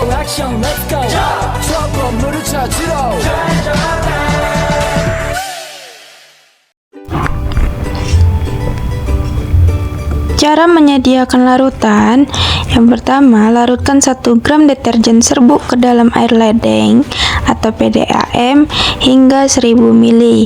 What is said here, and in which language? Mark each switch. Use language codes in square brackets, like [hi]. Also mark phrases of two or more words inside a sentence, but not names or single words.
[ko] 액션 [en] let's go [ko] 저 건물을 찾으러 [id] Cara menyediakan larutan. Yang pertama, larutkan 1 gram deterjen serbuk ke dalam air ledeng atau PDAM hingga 1000 ml.